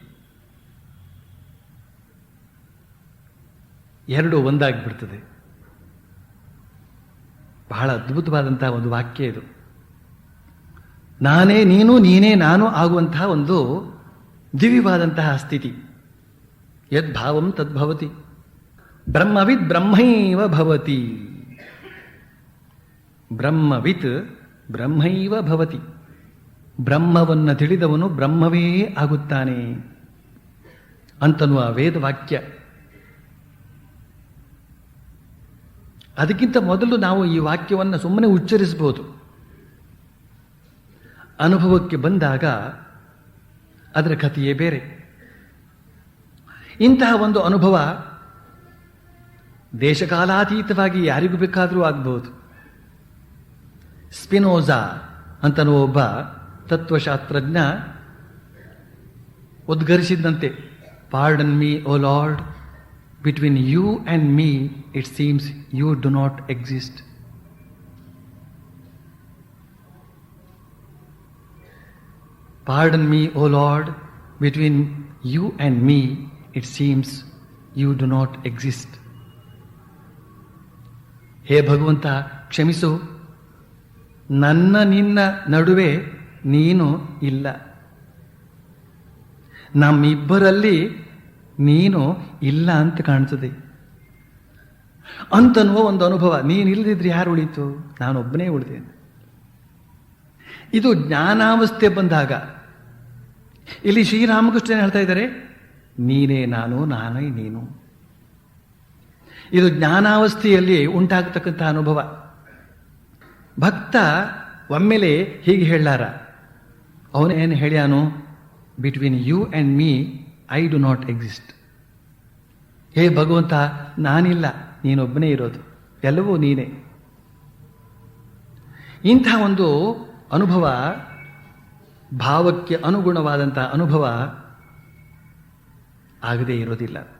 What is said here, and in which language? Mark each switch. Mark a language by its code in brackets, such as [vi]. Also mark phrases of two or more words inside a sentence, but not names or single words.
[kn] ಎರಡು ಒಂದಾಗಿಬಿಡ್ತದೆ. ಬಹಳ ಅದ್ಭುತವಾದಂತಹ ಒಂದು ವಾಕ್ಯ ಇದು. ನಾನೇ ನೀನು, ನೀನೇ ನಾನು ಆಗುವಂತಹ ಒಂದು ದಿವ್ಯವಾದಂತಹ ಸ್ಥಿತಿ. [sa] ಯದ್ಭಾವಂ ತದ್ಭವತಿ, ಬ್ರಹ್ಮವಿದ್ ಬ್ರಹ್ಮೈವ ಭವತಿ, ಬ್ರಹ್ಮವಿತ್ ಬ್ರಹ್ಮೈವ ಭವತಿ. [kn] ಬ್ರಹ್ಮವನ್ನು ತಿಳಿದವನು ಬ್ರಹ್ಮವೇ ಆಗುತ್ತಾನೆ ಅಂತನ್ನುವ ವೇದವಾಕ್ಯ. ಅದಕ್ಕಿಂತ ಮೊದಲು ನಾವು ಈ ವಾಕ್ಯವನ್ನು ಸುಮ್ಮನೆ ಉಚ್ಚರಿಸಬಹುದು. ಅನುಭವಕ್ಕೆ ಬಂದಾಗ ಅದರ ಕಥೆಯೇ ಬೇರೆ. ಇಂತಹ ಒಂದು ಅನುಭವ ದೇಶಕಾಲಾತೀತವಾಗಿ ಯಾರಿಗೂ ಬೇಕಾದರೂ ಆಗಬಹುದು. ಸ್ಪಿನೋಜಾ ಅಂತನೋ ಒಬ್ಬ ತತ್ವಶಾಸ್ತ್ರಜ್ಞ ಉದ್ಗರಿಸಿದಂತೆ [en] Pardon me O Lord, between you and me it seems you do not exist. Pardon me O Lord, between you and me it seems you do not exist. [kn] ಹೇ ಭಗವಂತ, ಕ್ಷಮಿಸು, ನನ್ನ ನಿನ್ನ ನಡುವೆ ನೀನು ಇಲ್ಲ. ನಮ್ಮಿಬ್ಬರಲ್ಲಿ ನೀನು ಇಲ್ಲ ಅಂತ ಕಾಣ್ತದೆ ಅಂತನ್ನುವ ಒಂದು ಅನುಭವ. ನೀನಿಲ್ಲದಿದ್ರೆ ಯಾರು ಉಳಿತು? ನಾನೊಬ್ಬನೇ ಉಳಿದೆ. ಇದು ಜ್ಞಾನಾವಸ್ಥೆ ಬಂದಾಗ. ಇಲ್ಲಿ ಶ್ರೀರಾಮಕೃಷ್ಣ ಹೇಳ್ತಾ ಇದ್ದಾರೆ, ನೀನೇ ನಾನು, ನಾನೇ ನೀನು. ಇದು ಜ್ಞಾನಾವಸ್ಥೆಯಲ್ಲಿ ಉಂಟಾಗತಕ್ಕಂಥ ಅನುಭವ. ಭಕ್ತ ಒಮ್ಮೆಲೆ ಹೀಗೆ ಹೇಳಾರ, ಅವನೇನು ಹೇಳ್ಯಾನು? [en] Between you and me I do not exist. [kn] ಹೇ ಭಗವಂತ, ನಾನಿಲ್ಲ, ನೀನೊಬ್ಬನೇ ಇರೋದು, ಎಲ್ಲವೂ ನೀನೇ. ಇಂಥ ಒಂದು ಅನುಭವ, ಭಾವಕ್ಕೆ ಅನುಗುಣವಾದಂಥ ಅನುಭವ ಆಗದೇ ಇರೋದಿಲ್ಲ.